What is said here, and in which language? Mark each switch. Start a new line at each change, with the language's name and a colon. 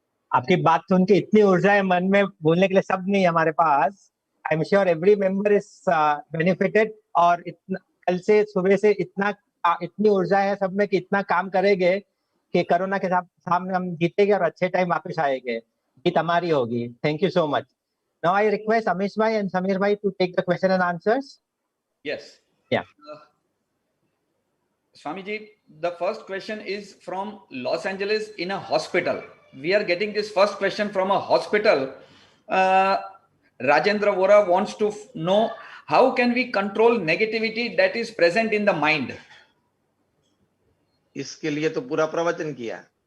Hindi: आपकी बात सुन के इतनी ऊर्जा है मन में, बोलने के लिए शब्द नहीं है हमारे पास.
English: I am sure every member is benefited.
Hindi: और इतना कल से सुबह से इतनी ऊर्जा है सब में कि इतना काम करेंगे कि कोरोना के सामने हम जीतेंगे और अच्छे टाइम वापस आएंगे. जीत हमारी होगी.
English: Thank you so much. Now I request Amish bhai and Samir bhai to take the question and answers. Yes. Yeah. Swamiji, the first question is from Los Angeles in a hospital. We are getting this first question from a hospital. Rajendra Vora wants to know how can we control negativity that is present in the mind?
Hindi: इसके लिए तो पूरा प्रवचन किया.